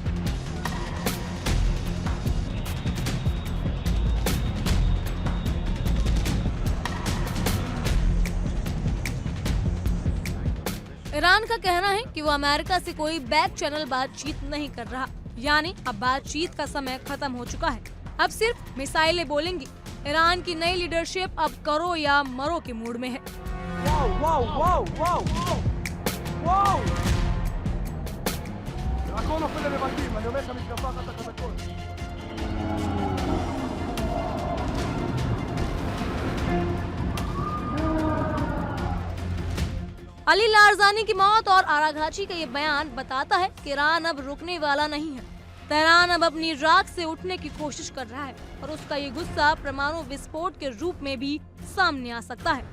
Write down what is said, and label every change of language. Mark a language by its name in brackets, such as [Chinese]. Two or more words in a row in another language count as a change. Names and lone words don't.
[Hindi] ईरान का कहना है कि वो अमेरिका से कोई [English] back channel [Hindi] बातचीत नहीं कर रहा, यानी अब बातचीत का समय खत्म हो चुका है। अब सिर्फ मिसाइलें बोलेंगी। ईरान की नई लीडरशिप अब करो या मरो के मूड में है। [English] Wow, wow, wow, wow, wow, wow. [Hebrew] הכל נופל לממדים, אני אומר לך מתקפה אחת החזקות. [Hindi] अली लारजानी की मौत और आराघाची का ये बयान बताता है कि ईरान अब रुकने वाला नहीं है। तेहरान अब अपनी राख से उठने की कोशिश कर रहा है और उसका ये गुस्सा परमाणु विस्फोट के रूप में भी सामने आ सकता है।